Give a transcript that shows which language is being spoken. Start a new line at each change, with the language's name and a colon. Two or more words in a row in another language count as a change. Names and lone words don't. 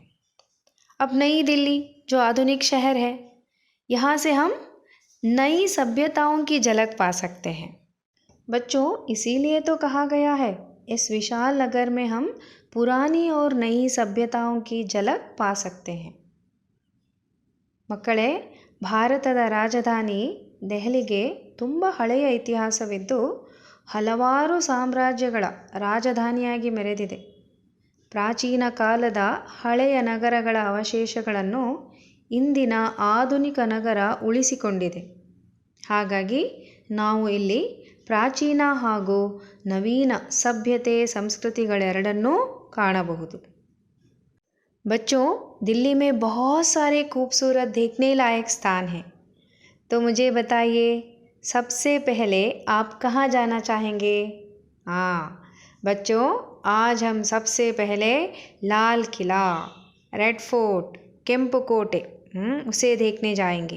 Hindi: अब नई दिल्ली जो आधुनिक शहर है, यहाँ से हम नई सभ्यताओं की झलक पा सकते हैं। बच्चों, इसीलिए तो कहा गया है इस विशाल नगर में हम पुरानी और नई सभ्यताओं की झलक पा सकते हैं।
Kannada: ಮಕ್ಕಳೇ, ಭಾರತದ ರಾಜಧಾನಿ ದೆಹಲಿಗೆ ತುಂಬ ಹಳೆಯ ಇತಿಹಾಸವಿದ್ದು ಹಲವಾರು ಸಾಮ್ರಾಜ್ಯಗಳ ರಾಜಧಾನಿಯಾಗಿ ಮೆರೆದಿದೆ. ಪ್ರಾಚೀನ ಕಾಲದ ಹಳೆಯ ನಗರಗಳ ಅವಶೇಷಗಳನ್ನು ಇಂದಿನ ಆಧುನಿಕ ನಗರ ಉಳಿಸಿಕೊಂಡಿದೆ. ಹಾಗಾಗಿ ನಾವು ಇಲ್ಲಿ ಪ್ರಾಚೀನ ಹಾಗೂ ನವೀನ ಸಭ್ಯತೆ ಸಂಸ್ಕೃತಿಗಳೆರಡನ್ನೂ ಕಾಣಬಹುದು.
Hindi: बच्चों, दिल्ली में बहुत सारे खूबसूरत देखने लायक स्थान हैं, तो मुझे बताइए सबसे पहले आप कहाँ जाना चाहेंगे? हाँ बच्चों, आज हम सबसे पहले लाल किला, रेड फोर्ट,
Kannada: ಕೆಂಪು ಕೋಟೆ
Hindi: उसे देखने जाएंगे.